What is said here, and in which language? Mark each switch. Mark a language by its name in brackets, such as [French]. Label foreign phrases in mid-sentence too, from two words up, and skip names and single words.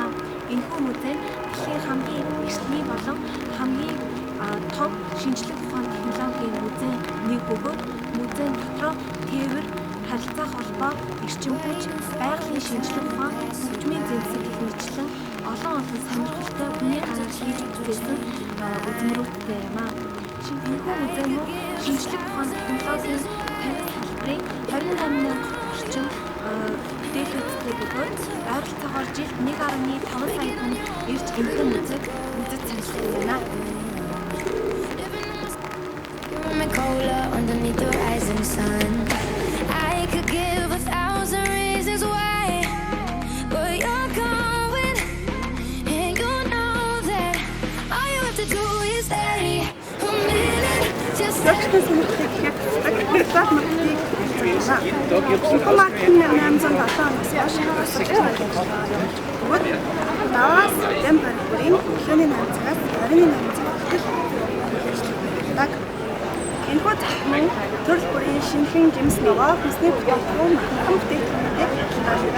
[Mongolian] Энэхүү музей дэлхийн хамгийн эртний болон хамгийн том шинжлэх ухааны технологийн музейн нэг бөгөөд музейн дотроо тээвэр, харилцаа холбоо, эрчим хүч, байгалийн шинжлэх ухаан, хөгжмийн зэвсэг гэх мэтлэн олон сонирхолтой хүний гараар хийж бүтээсэн үзмэрүүдтэй юм а. Энэхүү музей нь шинжлэх ухааны технологийн 50 салбарын 28,000 орчим бүтээлүүдтэй бөгөөд ойролцоогоор жилд 1.5 сая хүн ирж энэхүү музейд үзэж сонирхдаг байна. [English] Underneath the rising sun, I could give 1,000 reasons why, but you're going, and you know that all you have to do is stay a minute, just stay. [Mongolian] Энэхүү захиргааны төрөл бүрийн шинэхэн жимс ногоо хүнсний бүтээгдэхүүн махан бүтээгдэхүүнтэй хязгаарлагдаа.